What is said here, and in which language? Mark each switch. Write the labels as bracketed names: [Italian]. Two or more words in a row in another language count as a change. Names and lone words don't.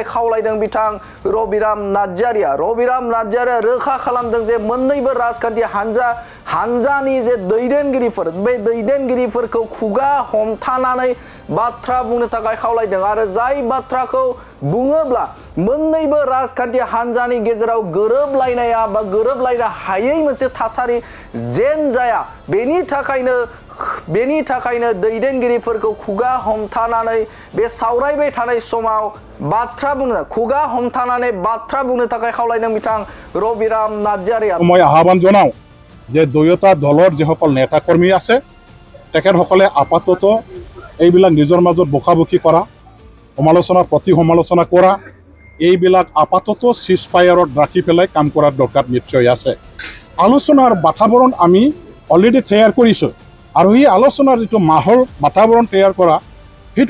[Bodo] खावलायदों बिथां रबिराम नार्जारिया रोखा खालामदों जे मोन्नैबो राजखान्थि हान्जानि जे दैदेनगिरिफोर बे दैदेनगिरिफोरखौ खुगा हमथानानै बाथ्रा बुंनो थाखाय खावलायदों आरो जाय बाथ्राखौ बुङोब्ला मोन्नैबो राजखान्थि हान्जानि गेजेराव गोरोबलायनाया बा गोरोबलायनो हायै मोनसे थासारि जेन जाया बेनि थाखायनो दैदेनगिरिफोरखौ खुगा हमथानानै बे सावरायबाय थानाय समाव खुगा हमथानानै बाथ्रा बुंनो थाखाय खावलायदों बिथां रबिराम नार्जारिया [Assamese] মই আহ্বান জনাও যে দুয়োটা দলৰ যিসকল নেতা কৰ্মী আছে তেখেতসকলে আপাতত এইবিলাক নিজৰ মাজত বকাবকি কৰা সমালোচনা প্ৰতি সমালোচনা কৰা এইবিলাক আপাতত সিজফায়াৰত ৰাখি পেলাই কাম কৰাৰ দৰকাৰ নিশ্চয় আছে আলোচনাৰ বাতাবৰণ আমি অলৰেডি তৈয়াৰ কৰিছোঁ আৰু এই আলোচনাৰ যিটো মাহল বাতাবৰণ তৈয়াৰ কৰা সেইটো